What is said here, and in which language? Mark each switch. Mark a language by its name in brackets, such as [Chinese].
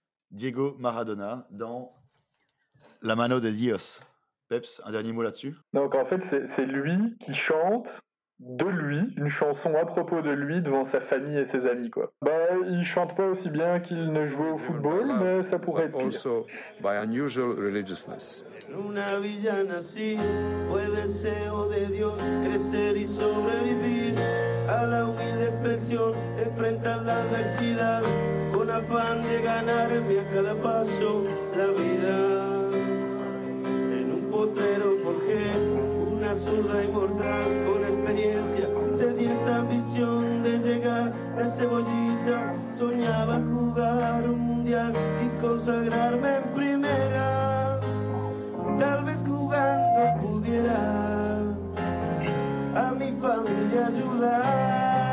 [French] Diego Maradona dans La Mano de Dios. Peps, un dernier mot là-dessus. Donc en fait, c'est lui qui chante de lui, une chanson à propos de lui devant sa famille et ses amis, quoi. Bah, il chante pas aussi bien qu'il ne jouait au football, mais ça pourrait être pire. [English] Also, by unusual religiousness. [Spanish] En una villa nací, fue deseo de Dios crecer y sobrevivir a la humilde expresión, enfrentar la adversidad con afán de ganarme a cada paso la vida. En un potrero forjé una zurda inmortal con sedienta ambición de llegar a Cebollita, soñaba jugar un mundial y consagrarme en primera, tal vez jugando pudiera a mi familia ayudar.